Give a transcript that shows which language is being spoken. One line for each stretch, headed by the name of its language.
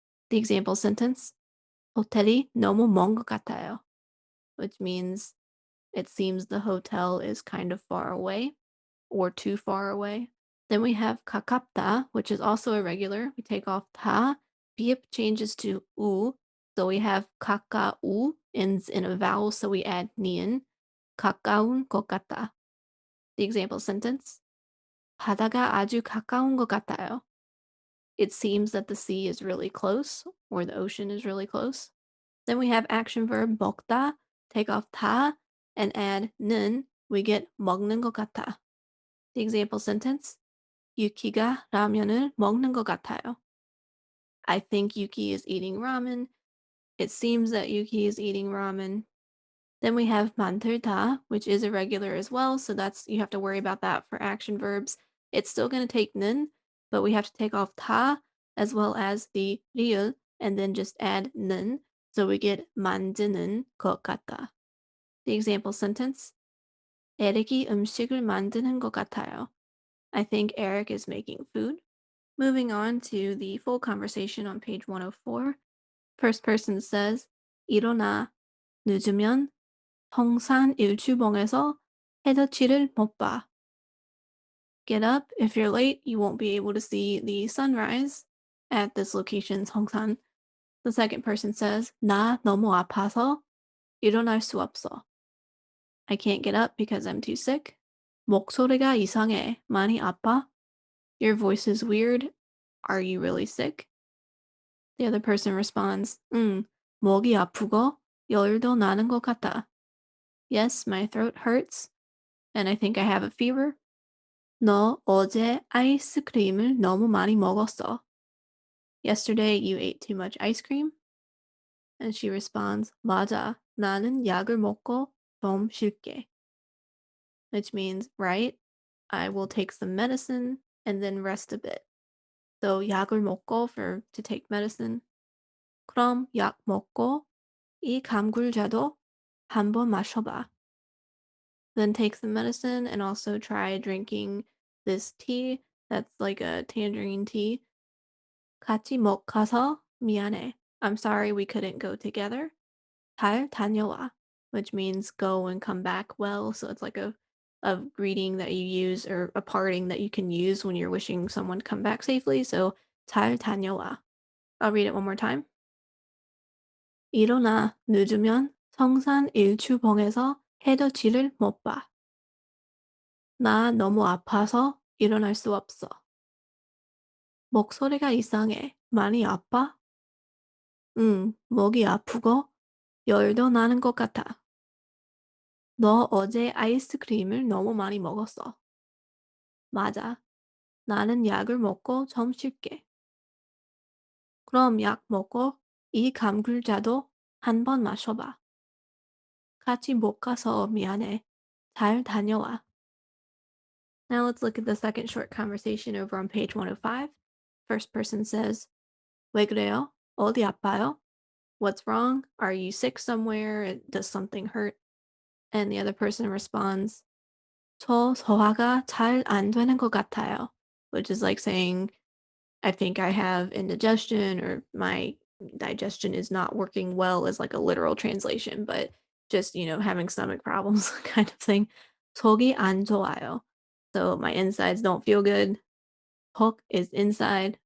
English: The example sentence,
Korean: 호텔이 너무 먼 것 같아요,
English: which means it seems the hotel is kind of far away or too far away. Then we have 가깝다, which is also irregular. We take off ta. Biip changes to u. So we have 가까우 ends in a vowel, so we add nian.
Korean: 가까운 것 같다.
English: The example sentence,
Korean: 바다가 아주 가까운 것 같아요.
English: It seems that the sea is really close, or the ocean is really close. Then we have action verb 먹다. Take off ta and add 는. We get
Korean: 먹는 것 같아.
English: The example sentence,
Korean: 유키가 라면을 먹는 것 같아요.
English: I think Yuki is eating ramen. It seems that Yuki is eating ramen. Then we have 만들다, which is irregular as well, so that's you have to worry about that for action verbs. It's still going to take 는, but we have to take off 다 as well as the 리을 and then just add 는, so we get 만드는 것 같다. The example sentence,
Korean: 에릭이 음식을 만드는 것 같아요.
English: I think Eric is making food. Moving on to the full conversation on page 104. First person says,
Korean: 일어나. 늦으면 성산 일출봉에서 해돋이를 못 봐.
English: Get up. If you're late, you won't be able to see the sunrise at this location, 성산. The second person says,
Korean: 나 너무 아파서 일어날 수 없어.
English: I can't get up because I'm too sick.
Korean: 목소리가 이상해. 많이 아파?
English: Your voice is weird. Are you really sick? The other person responds,
Korean: 목이 아프고 열도 나는 것 같아.
English: Yes, my throat hurts, and I think I have a fever.
Korean: 너 어제 아이스크림을 너무 많이 먹었어.
English: Yesterday you ate too much ice cream? And she responds,
Korean: 맞아, 나는 약을 먹고 좀 쉴게.
English: Which means, right, I will take some medicine and then rest a bit. So 약을 먹고 for to take medicine.
Korean: 그럼 약 먹고 이 감귤자도 한번 마셔봐.
English: Then take some medicine and also try drinking this tea that's like a tangerine tea.
Korean: 같이 못 가서 미안해.
English: I'm sorry we couldn't go together.
Korean: 잘 다녀와,
English: which means go and come back well. So it's like a greeting that you use or a parting that you can use when you're wishing someone to come back safely.
Korean: So 잘 다녀와.
English: I'll read it one more time.
Korean: 일어나 늦으면 성산 일출봉에서 해돋이를 못 봐. 나 너무 아파서 일어날 수 없어. 목소리가 이상해. 많이 아파? 응, 목이 아프고 열도 나는 것 같아. 너 어제 아이스크림을 너무 많이 먹었어. 맞아. 나는 약을 먹고 좀 쉴게. 그럼 약 먹고 이 감귤자도 한 번 마셔봐. 같이 못 가서 미안해. 잘 다녀와.
English: Now let's look at the second short conversation over on page 105. First person says,
Korean: 왜 그래요? 어디 아파요?
English: What's wrong? Are you sick somewhere? Does something hurt? And the other person responds,
Korean: 저 소화가 잘 안 되는 것 같아요.
English: Which is like saying, I think I have indigestion or my digestion is not working well is like a literal translation, but just, having stomach problems kind of thing.
Korean: 속이 안 좋아요.
English: So my insides don't feel good. 속 is inside.